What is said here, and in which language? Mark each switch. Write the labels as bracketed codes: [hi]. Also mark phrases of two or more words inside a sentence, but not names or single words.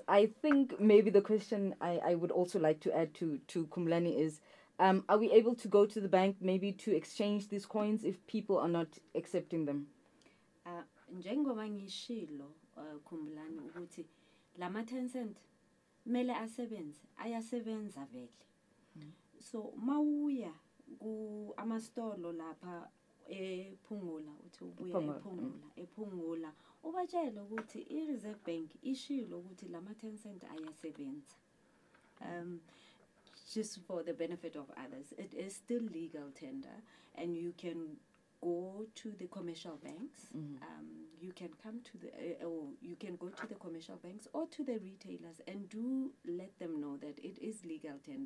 [en] I think maybe the question I would also like to add to Kgalegi is, are we able to go to the bank maybe to exchange these coins if people are not accepting them? [zu] Njengoba ngishilo Kgalegi ukuthi lama 10 cent mele asebenze, ayasebenza vele. So mawuya ku amastolo lapha ephungula uthi ubuya ephungula ubatshela ukuthi i-Reserve Bank ishilo ukuthi lama 10 cent ayasebenza. [en] Just for the benefit of others, it is still legal tender, and you can go to the commercial banks. You can come to the or you can go to the commercial banks or to the retailers and do let them know that it is legal tender.